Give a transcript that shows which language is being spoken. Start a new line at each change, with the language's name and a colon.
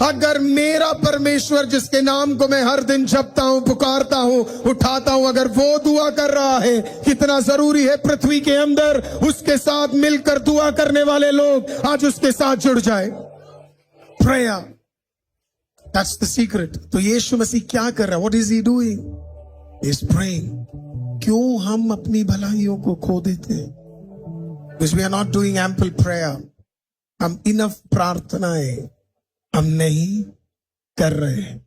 Hindi: अगर मेरा परमेश्वर जिसके नाम को मैं हर दिन जपता हूं, पुकारता हूं, उठाता हूं, अगर वो दुआ कर रहा है, कितना जरूरी है पृथ्वी के अंदर उसके साथ मिलकर दुआ करने वाले लोग आज उसके साथ जुड़ जाए।
English: Prayer, that's the secret.
Hindi: तो यीशु मसीह क्या कर रहा है?
English: What is he doing? He is praying.
Hindi: क्यों हम अपनी भलाइयों को खो देते हैं?
English: Because we are not doing ample prayer.
Hindi: हम इनफ प्रार्थनाएं हम नहीं कर रहे हैं।